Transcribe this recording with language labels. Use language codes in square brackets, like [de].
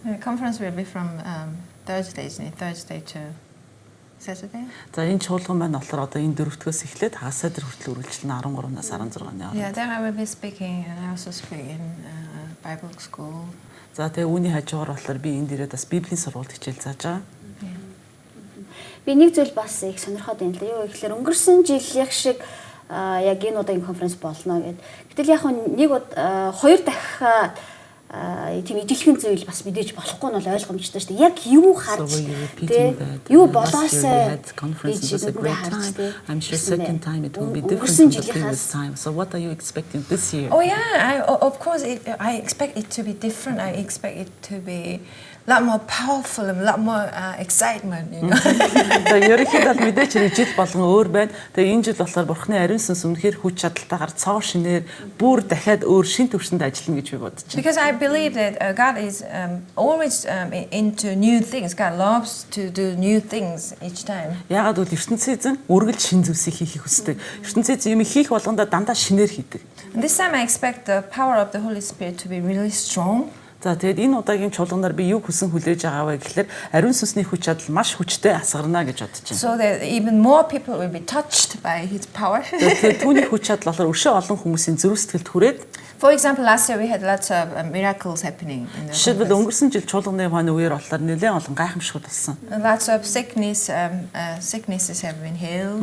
[en] The conference will be from Thursday to Saturday. [mn] За энэ чуулган маань болохоор одоо энэ дөрөвдгөөс эхлээд хагас өдөр хүртэл үргэлжлэн 13-наас 16-ны хооронд. [en] Yeah, then I will be speaking and I also speak in Bible school. [mn] За тэгээ үүний хажуугаар болохоор би энд ирээд бас Библийн сургуульд хичээл зааж байгаа. Би нэг зүйл бас их сонирхоод байна л да. Юу гэхээр өнгөрсөн жилийнх шиг яг энэ удаагийн конференц болно гэд. Гэтэл яг нэг хоёр дахиад тийм ижилхэн зүйл бас мэдээж болохгүй нь бол ойлгомжтой шүү дээ. Яг юу харж юу болоосаа [en] I'm sure second time it will be different from the previous time. So what are you expecting this year? Oh yeah, of course I expect it to be different. I expect it to be a lot more powerful and a lot more excitement, you know. [mn] Тэгээ ерөнхийдөө мэдээч жил болгон өөр байна. Тэгээ энэ жил болохоор Бурхны ариун сүнс үнэхээр хүч чадалтайгаар цоо шинээр бүр дахиад өөр шин төвшөнд ажиллана гэж би бодож байна. [en] Because I believe that God is always into new things. God loves to do new things each time. [mn] Яагаад гэвэл ертөнцийн эзэн үргэлж шин зүйлсийг хийхийг хүсдэг. ертөнцийн эзэн юм хийх болгондоо дандаа шинээр хийдэг. [en] And this time I expect the power of the Holy Spirit to be really strong. [mn] За тэгээд энэ удаагийн чуулганаар би юу хүсэн хүлээж байгаа вэ гэхээр ариун сүнсний хүч чадал маш хүчтэй асгарна гэж бодож байна. [en] So that even more people will be touched by his power. [mn] Тэгээд түүний хүч чадал болохоор өшөө олон хүмүүсийн зүрх сэтгэлд хүрээд [en] For example, last year we had lots of miracles happening in the [mn] жишээлбэл [en] conference. [mn] өнгөрсөн жил чуулганы ухааны үеэр болохоор нэлээд олон гайхамшигуд болсон. [en] Lots of sicknesses have been healed.